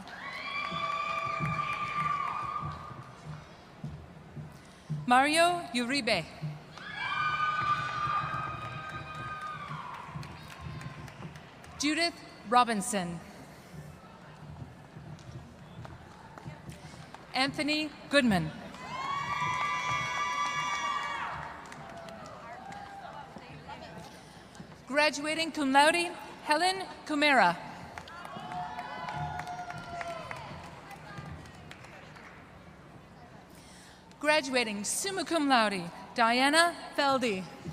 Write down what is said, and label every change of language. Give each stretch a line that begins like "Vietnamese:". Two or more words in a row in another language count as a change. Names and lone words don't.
English: Mario Uribe. Judith Robinson. Anthony Goodman. Graduating
Latin: cum laude,
English: Helen Kumera.
Latin: Graduating summa cum laude,
English: Diana Feldy.